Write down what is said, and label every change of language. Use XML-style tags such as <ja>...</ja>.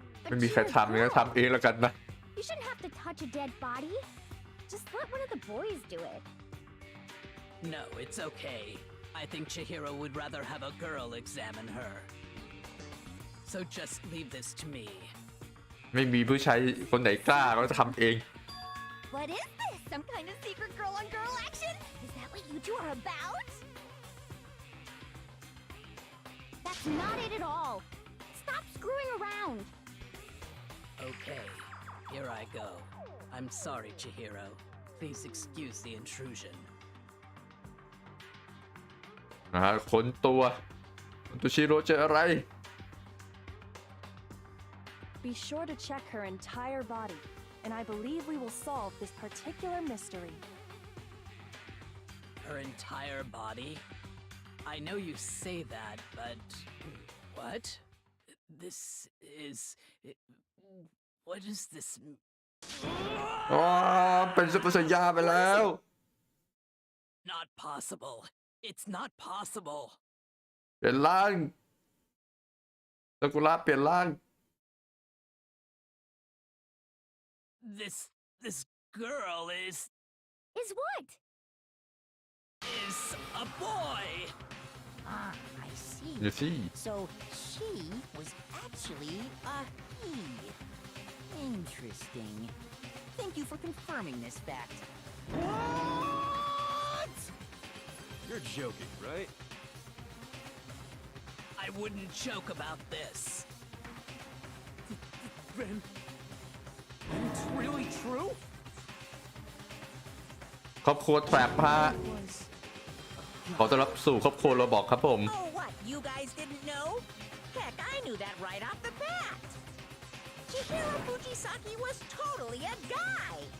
<th>ไม่มีใครทำงั้นทำเองแล้วกันนะ</th> <en>You shouldn't have to touch a dead body. Just let one of the boys do it. No, it's okay. I think Chihiro would rather have a girl examine her. So just leave this to me.</en> <th>ไม่มีผู้ชายคนไหนกล้าก็จะทำเอง</th> <en>What is this? Some kind of secret girl-on-girl action? Is that what you two are about? That's not it at all. Stop screwing around. Okay, here I go. I'm sorry, Chihiro. Please excuse the intrusion.</en> <th>ค้นตัวชิโร่เจออะไร</th> <en>Be sure to check her entire body, and I believe we will solve this particular mystery. Her entire body? I know you say that, but... What? This is... What does this</en> <th>อ๋อเป็นซุปเปอร์ไซย่าไปแล้ว</th> <en>Not possible. It's not possible.</en> <th>เปลี่ยนร่างซากุระเปลี่ยนร่าง</th> <en>This girl is what? a boy. Ah, I see. You see. So she was actually a he. Interesting. Thank you for confirming this fact. What? You're joking, right? I wouldn't joke about this. Then it's really true?</en> <th>ครอบครัวแทรปฮะขอต้อนรับสู่ครอบครัวเราบอกครับผม</th> <en>Oh, what? You guys didn't know? Heck, I knew that right off the bat. Chihiro Fujisaki was totally a guy.</en>